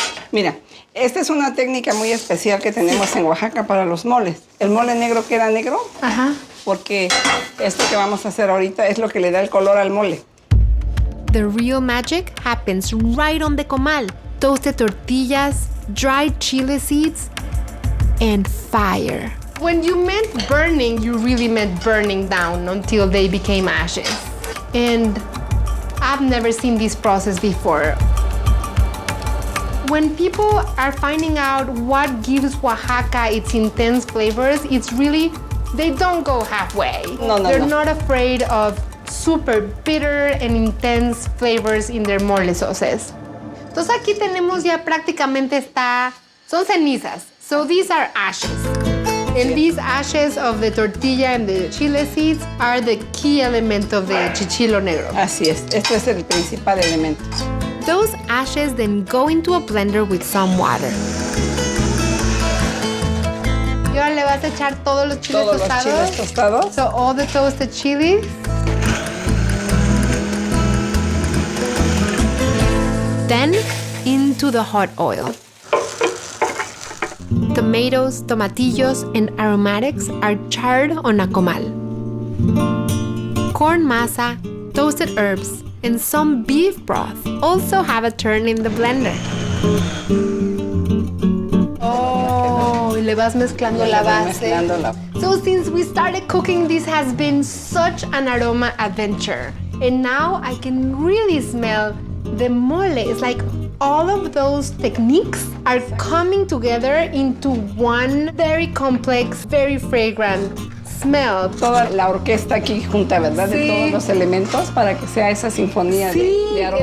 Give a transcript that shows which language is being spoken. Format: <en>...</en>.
<es>Mira, esta es una técnica muy especial que tenemos en Oaxaca para los moles. El mole negro queda negro porque esto que vamos a hacer ahorita es lo que le da el color al mole.</es> <en>The real magic happens right on the comal. Toasted tortillas, dried chile seeds, and fire. When you meant burning, you really meant burning down until they became ashes. And I've never seen this process before. When people are finding out what gives Oaxaca its intense flavors, it's really, they don't go halfway. They're not afraid of super bitter and intense flavors in their mole sauces.</en> <es>Entonces aquí tenemos ya prácticamente son cenizas.</es> <en>So these are ashes. And these ashes of the tortilla and the chile seeds are the key element of the chichilo negro.</en> <es>Así es, esto es el principal elemento.</es> <en>Those ashes then go into a blender with some water.</en> <es>Y ahora le vas a echar todos los chiles Todos tostados. los chiles tostados.</es> <en>So all the toasted chilies. Then into the hot oil. Tomatoes, tomatillos, and aromatics are charred on a comal. Corn masa, toasted herbs, and some beef broth also have a turn in the blender.</en> <es>Oh, y le vas mezclando la base.</es> <en>So since we started cooking, this has been such an aroma adventure. And now I can really smell the mole. It's like all of those techniques are coming together into one very complex, very fragrant smell.</en> <es>Toda la orquesta aquí junta, ¿verdad? Sí. De todos los elementos para que sea esa sinfonía de aromas.</es>